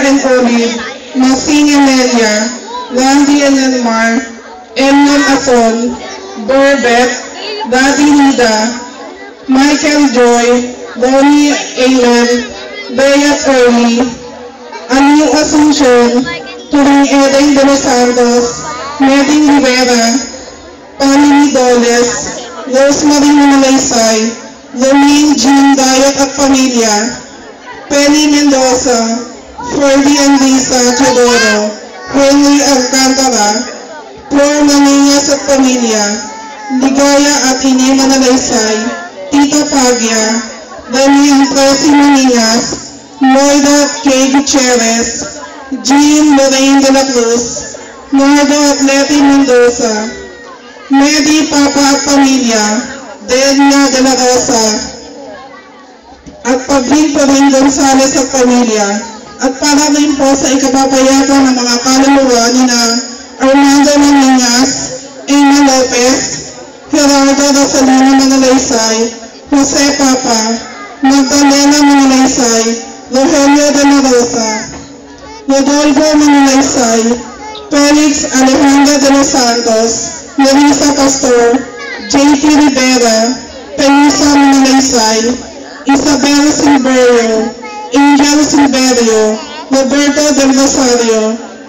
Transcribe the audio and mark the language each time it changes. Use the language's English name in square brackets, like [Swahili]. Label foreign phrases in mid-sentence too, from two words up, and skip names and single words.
[Filipino] and Olive, Masing and Nelia, Randy and Elmar, Emil Atol, Burbet, Daddy Nida, Michael Joy, Ronnie Ailen, Bea Early, Aliu Asuncion, Turing Edeng de los Santos, Meding Rivera, Family Doles, Rosemary Manalaysay, Romaine Jean Dayat at Pamilya, Penny Mendoza, Ferdy and Lisa Cadoro, Henry Alcantara, Flor Maninas at Pamilya, Ligaya at Ini Manalaysay, Tita Pagya, Daniel Tracy Maninas, Moida K. Gutierrez, Jean Lorraine de la Cruz, Nardo at Letty Mendoza, Medi Papa at Pamilya, Delna de la Rosa, at Pabling Paring Gonzales at Pamilya, at para rin po sa ikapapayapa ng mga kaluluwa ni na Armando Maninas, Emma Lopez, Gerardo Rosalina Manalaysay, Jose Papa, Magdalena Manalaysay, Rogelio de la Rosa, Rodolfo Manalaysay, Felix Alejandro de los Santos, Nerissa Pastor, J.P. Rivera, Pelusa Manalaysay, Isabel Silverio, Angel Silverio, Roberto del Rosario,